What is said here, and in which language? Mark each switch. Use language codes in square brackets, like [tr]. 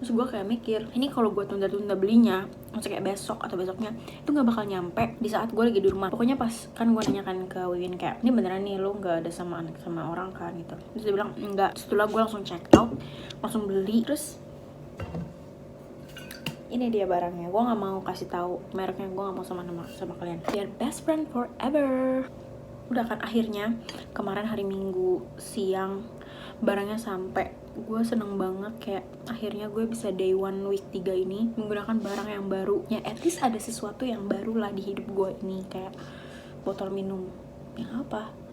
[id] Terus gue kayak mikir, ini kalau gue tunda-tunda belinya, maksudnya kayak besok atau besoknya, itu nggak bakal nyampe di saat gue lagi di rumah. Pokoknya pas kan gue nanyakan ke Wiwin kayak, ini beneran nih lo nggak ada sama orang kan gitu. Terus dia bilang enggak. Setelah gue langsung check out, langsung beli. Terus ini dia barangnya. Gue nggak mau kasih tahu mereknya, gue nggak mau sama kalian. [en] They are best friend forever. [id] Udah kan akhirnya kemarin hari Minggu siang barangnya sampai. Gue seneng banget kayak akhirnya gue bisa [en] day one week 3 [id] ini menggunakan barang yang baru. Ya at least ada sesuatu yang baru lah di hidup gue ini, kayak botol minum. Yang apa?